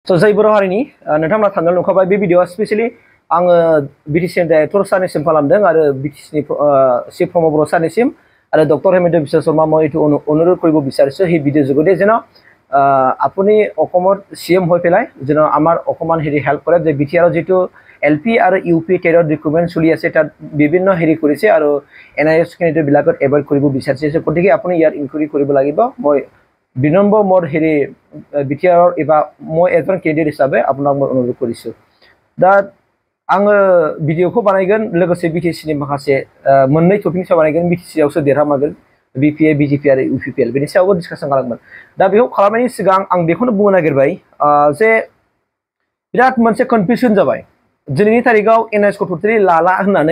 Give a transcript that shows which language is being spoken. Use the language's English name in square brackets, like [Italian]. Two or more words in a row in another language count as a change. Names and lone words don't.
[Bodo] जय बर' हारिनि नोंथांमोना थांनो नुखाबाय बे भिडिअआ स्पेशली आङो बिटिसि डाइरेक्टर सारनिसिम खालामदों आरो बिटिसिनि चिफ प्रमद बर' सारनिसिम आरो [Assamese] डक्टर हेमন্ত বিশ্ব শৰ্মা মই এইটো অনুৰোধ কৰিব বিচাৰিছোঁ সেই ভিডিঅ' যোগেদি যেন আপুনি অসমৰ CM হৈ পেলাই যেন আমাৰ অকমান হেৰি হেল্প কৰে যে বিটিআৰৰ যিটো LP আৰু UP টেৰৰ ৰিক্ৰুটমেণ্ট চলি আছে তাত বিভিন্ন হেৰি কৰিছে আৰু NIS কেণ্ডিডেট বিলাকত এভইড কৰিব বিচাৰিছে গতিকে আপুনি ইয়াৰ ইনকুৱাৰী কৰিব লাগিব মই বিনম্ৰ মোৰ হেৰি বিটিআৰৰ এবা মই এজন কেণ্ডিডেট হিচাপে আপোনাক মই অনুৰোধ কৰিছোঁ [Bodo] दा आङो भिडिअखौ बानायगोन लोगोसे बिटिसिनि माखासे मोननै टपिकनि सायाव बानायगोन बिटिसिआवसो देरहामागोन BPA BJP आरो UPPL बेनि सायावबो डिसकासन खालामगोन दा बेखौ खालामनायनि सिगां आं बेखौनो बुंनो नागिरबाय जे बिराद मोनसे कनफिउजन जाबाय दिनैनि तारिखाव NIS खौ टटेलि लाला होननानै